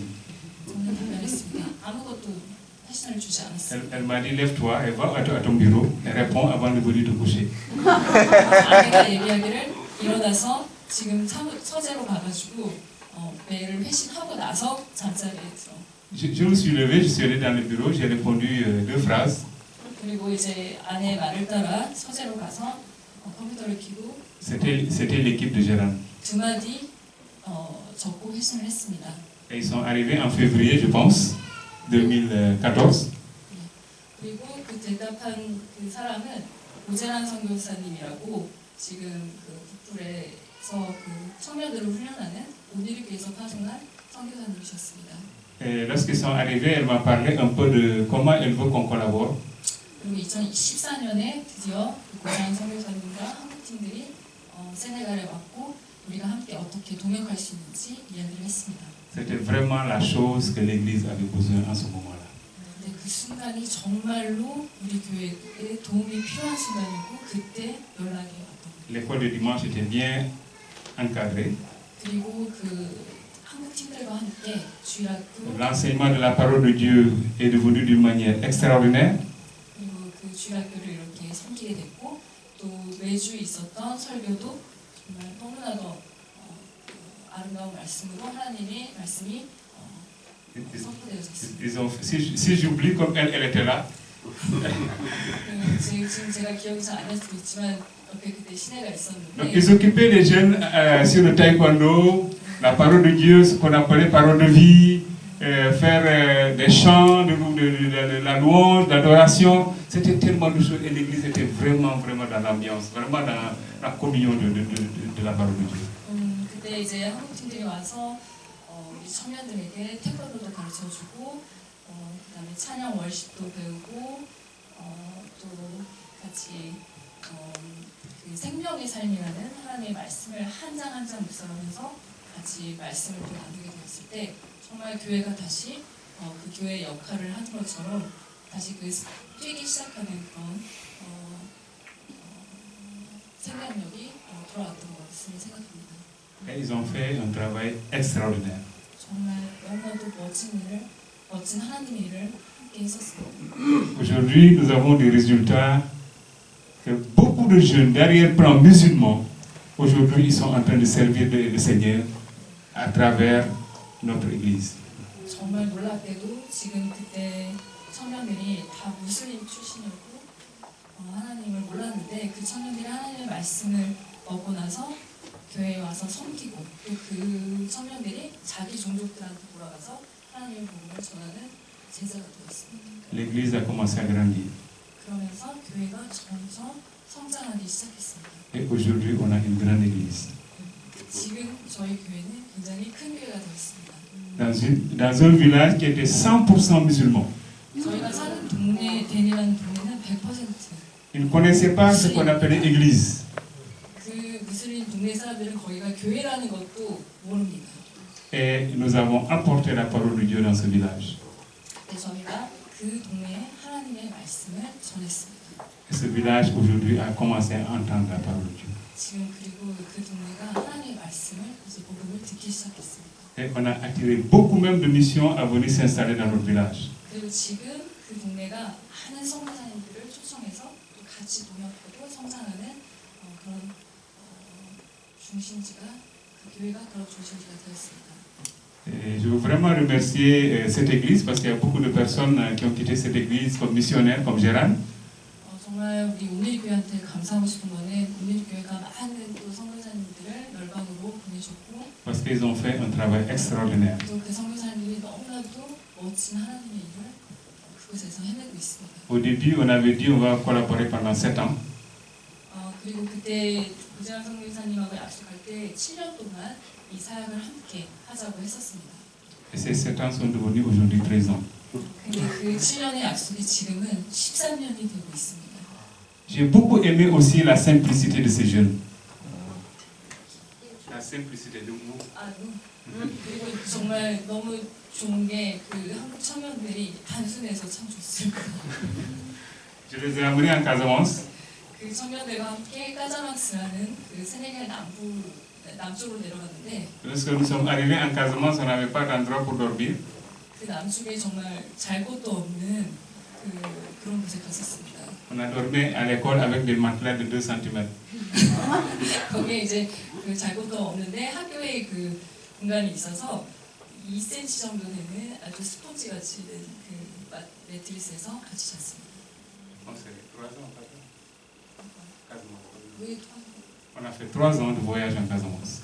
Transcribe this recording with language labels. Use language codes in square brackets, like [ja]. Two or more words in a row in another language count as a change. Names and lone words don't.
[ko] 저는 답변했습니다. 아무것도 패션을 주지 않았어요. [fr] Elle m'a dit, lève-toi et va à ton bureau et réponds avant de venir te coucher. [ko] 아내가 얘기하기를 일어나서 지금 서재로 가가지고 매일 회신하고 나서 잠자리에 들어. [fr] Je me suis levé, je suis allé dans le bureau, j'ai répondu 2 phrases. [ko] 그리고 이제 아내 말을 따라 서재로 가서 컴퓨터를 켜고 [fr] C'était l'équipe de Gérard. [ko] 두 마디 적고 회신을 했습니다. [fr] Et ils sont arrivés en février, je pense, 2014. [ko] 그리고 그 대답한 그 사람은 오재란 선교사님이라고 지금 그 북불에서 그 청년들을 훈련하는 오니르교에서 파송한 선교사님이셨습니다. [fr] Et lorsqu'ils sont arrivés, elle m'a parlé un peu de comment elle veut qu'on collabore. [ko] 그리고 2014년에 드디어 오재란 선교사님과 한국 팀들이 세네갈에 왔고 우리가 함께 어떻게 동역할 수 있는지 이야기를 했습니다. [fr] C'était vraiment la chose que l'Église avait besoin en ce moment-là. [ko] 근데 그 순간이 정말로 우리 교회에 도움이 필요한 순간이고 그때 연락이 왔던 거예요. [fr] L'école de dimanche était bien encadrée. [ko] 그리고 그 한국 팀들과 함께 주일학교 [fr] L'enseignement de la parole de Dieu est devenu d'une manière extraordinaire. [ko] 그리고 그 주일학교를 이렇게 섬기게 됐고 또 매주 있었던 설교도 정말 너무나도 아름다운 말씀으로 하나님의 말씀이 선포되어졌습니다. [fr] Si j'oublie comme elle était là, 지금 제가 기억이 잘 안 날 수도 있지만 옆에 그때 시내가 donc [ko] 있었는데 [fr] ils occupaient les jeunes sur le taekwondo, la parole de Dieu, ce qu'on appelait parole de vie, faire des chants, de la louange, d'adoration. C'était tellement de choses et l'église était vraiment dans l'ambiance, vraiment dans la communion de la parole de Dieu. [ko] 그때 이제 한국 팀들이 와서 우리 청년들에게 태권도도 가르쳐주고 그다음에 찬양 월십도 배우고 또 같이 그 생명의 삶이라는 하나님의 말씀을 한 장 한 장 묵상하면서 같이 말씀을 또 나누게 되었을 때 정말 교회가 다시 그 교회의 역할을 하는 것처럼 다시 그 뛰기 시작하는 그런 생명력이 돌아왔던 것을 생각합니다. [fr] Et ils ont fait un travail extraordinaire. [ko] 정말 너무나도 멋진 하나님의 일을 함께 했었습니다. [fr] Aujourd'hui, nous avons des résultats que beaucoup de jeunes d'arrière-plan musulmans, aujourd'hui, ils sont en train de servir le Seigneur à travers notre Église. [ko] 정말 놀랍게도 지금 그때 청년들이 다 무슬림 출신이었고 하나님을 몰랐는데 그 청년들이 하나님의 말씀을 얻고 나서 교회에 와서 섬기고 또 그 청년들이 자기 종족들한테 돌아가서 하나님의 복음을 전하는 제자가 되었습니다. [fr] L'Église a commencé à grandir. [ko] 그러면서 교회가 점점 성장하기 시작했습니다. [fr] Et aujourd'hui, on a une grande Église. [ko] 지금 저희 교회는 굉장히 큰 교회가 되었습니다. [fr] Dans un village qui était 100% musulman. [ko] 저희가 사는 동네, 데니라는 동네는 100% [fr] Ils ne connaissaient pas ce qu'on appelait Église. [ko] 그 무슬림 동네 사람들은 거기가 교회라는 것도 모릅니다. [fr] Et nous avons apporté la parole de Dieu dans ce village. [ko] 근데 저희가 그 동네에 하나님의 말씀을 전했습니다. [fr] Et ce village aujourd'hui a commencé à entendre la parole de Dieu. [ko] 지금 그리고 그 동네가 하나님의 말씀을 이제 복음을 듣기 시작했습니다. [fr] Et on a attiré beaucoup même de missions à venir s'installer dans notre village. [ko] 그리고 지금 그 동네가 많은 선교사님들을 초청해서 또 같이 동역하고 성장하는 그런 중심지가 그 교회가 그런 중심지가 되었습니다. [fr] Et je veux vraiment remercier cette église parce qu'il y a beaucoup de personnes qui ont quitté cette église comme missionnaires, comme Gérard. [ko] 정말 우리 오늘 교회한테 감사하고 싶은 거는 오늘 교회가 많은 또 선교사님들을 열방으로 보내셨고 [fr] Parce qu'ils ont fait un travail extraordinaire. [ko] 또 그 선교사님들이 너무나도 멋진 하나님의 일을 그곳에서 해내고 있습니다. [fr] Au début, on avait dit on va collaborer pendant 7 ans. [ko] 그리고 그때 구재환 선교사님하고 약속할 때 7년 동안 이 사역을 함께 하자고 했었습니다. [fr] Et ces 7 ans sont devenus aujourd'hui 13 ans. [ko] 근데 그 7년의 약속이 지금은 13년이 되고 있습니다. [fr] J'ai beaucoup aimé aussi la simplicité de ces jeunes. La simplicité de mots. [ko] 그리고 정말 너무 좋은 게 그 한국 청년들이 단순해서 참 좋습니다. [fr] Je les ai amenés en Casamance. [ko] 그 청년들과 함께 까자막스라는 그 세네갈 남쪽으로 내려갔는데 [fr] Lorsque nous sommes arrivés en Casamance, on n'avait pas d'endroit pour dormir. [ko] 그 남쪽에 정말 잘 곳도 없는 그런 곳에 갔었습니다. [fr] On a dormi à l'école avec des matelas de 2 cm. [ko] 거기에 이제 그 잘 곳도 없는데 학교에 그 공간이 있어서 2cm 정도 되는 아주 스펀지 같이 된 그 매트리스에서 같이 잤습니다. [fr] On a fait 3 ans de voyage en Casamance.